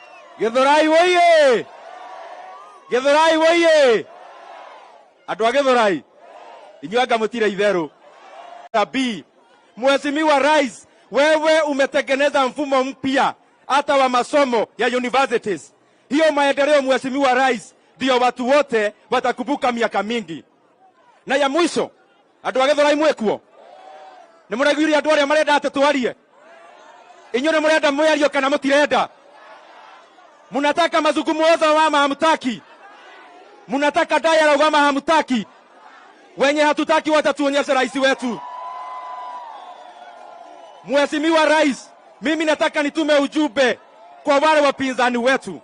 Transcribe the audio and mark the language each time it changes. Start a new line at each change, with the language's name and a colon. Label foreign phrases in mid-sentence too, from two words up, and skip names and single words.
Swahili: Githurai woye! Githurai woye!
Kikuyu: Andũ a Githurai, inyuĩ anga mũtire itherũ. B.
Swahili: Mheshimiwa Rais, wewe umetengeneza mfumo mpya hata wa masomo ya universities. Hiyo maendeleo Mheshimiwa Rais, ndio watu wote watakumbuka miaka mingi. Na ya mwisho,
Kikuyu: andũ a Githurai mwekuo. Nĩ mũraiguire andũ arĩa marenda atĩ twarie. Inyuĩ nĩ mũrenda mwario kana mũtirenda?
Swahili: Munataka mazungumzo ama hamtaki? Munataka dialogue ama hamtaki? Wenye hatutaki watatuonyesha rais wetu. Mheshimiwa Rais, mimi nataka nitume ujumbe kwa wale wapinzani wetu.